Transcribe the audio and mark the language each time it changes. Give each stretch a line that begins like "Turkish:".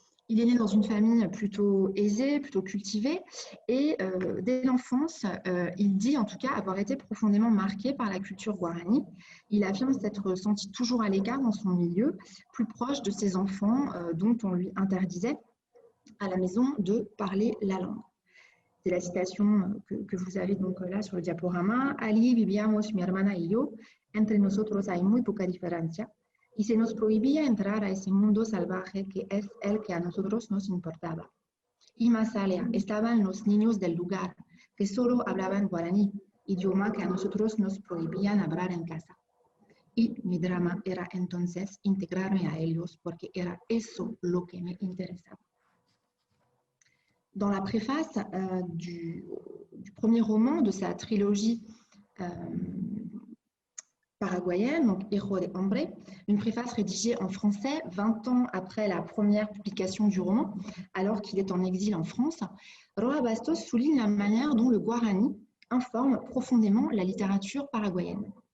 French: Il est né dans une famille plutôt aisée, plutôt cultivée, et dès l'enfance, il dit en tout cas avoir été profondément marqué par la culture guarani. Il affirme s'être senti toujours à l'écart dans son milieu, plus proche de ses enfants dont on lui interdisait à la maison de parler la langue. C'est la citation que vous avez donc là sur le diaporama.
Spanish: Allí vivíamos mi hermana y yo, entre nosotros hay muy poca diferencia. Y se nos prohibía entrar a ese mundo salvaje que es el que a nosotros nos importaba. Y más allá estaban los niños del lugar, que solo hablaban guaraní, idioma que a nosotros nos prohibían hablar en casa. Y mi drama era entonces integrarme a ellos, porque era eso lo que me interesaba.
French: Dans la préface du premier roman de sa trilogie paraguayenne, donc Hijo de Hombre, une préface rédigée en français 20 ans après la première publication du roman, alors qu'il est en exil en France, Roa Bastos souligne la manière dont le guarani informe profondément la littérature paraguayenne.